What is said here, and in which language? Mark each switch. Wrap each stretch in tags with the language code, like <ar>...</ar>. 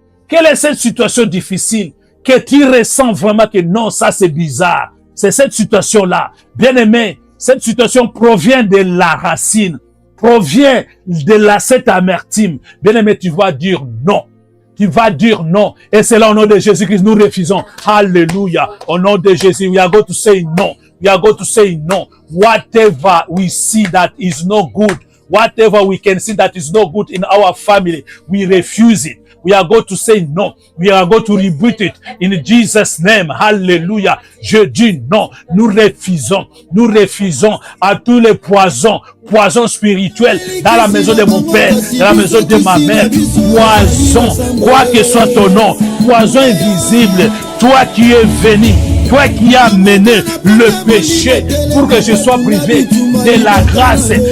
<fr>Quelle est cette situation difficile que tu ressens vraiment que non, ça c'est bizarre? C'est cette situation-là. Bien-aimé, cette situation provient de la racine, provient de cette amertume. Bien-aimé, tu vas dire non. Tu vas dire non. Et c'est là au nom de Jésus-Christ, nous refusons. Alléluia. Au nom de Jésus,</fr> <en>we are going to say no. We are going to say no. Whatever we see that is not good, whatever we can see that is not good in our family, we refuse it. We are going to say no. We are going to rebuke it in Jesus' name.</en> <fr>Hallelujah. Je dis non. Nous refusons à tous les poisons spirituels dans la maison de mon père, dans la maison de ma mère. Poison, quoi que soit ton nom, poison invisible, toi qui es venu, toi qui as mené le péché pour que je sois privé de la grâce.</fr>